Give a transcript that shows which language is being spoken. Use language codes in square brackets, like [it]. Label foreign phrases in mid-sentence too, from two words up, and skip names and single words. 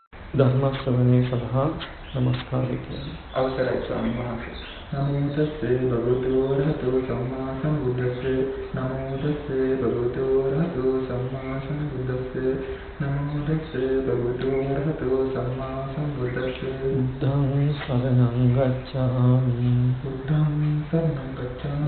[si] ධර්ම ශ්‍රවණයේ සඳහා নমස්කාරය කියන්නේ. අවසරයි ස්වාමීන් වහන්සේ. [pi] නමෝ තස්සේ භගවතු වරහතෝ සම්මා සම්බුද්දස්සේ නමෝ තස්සේ භගවතු වරහතෝ සම්මා සම්බුද්දස්සේ නමෝ තස්සේ භගවතු වරහතෝ සම්මා සම්බුද්දස්සේ බුද්ධං සරණං ගච්ඡාමි බුද්ධං සරණං ගච්ඡාමි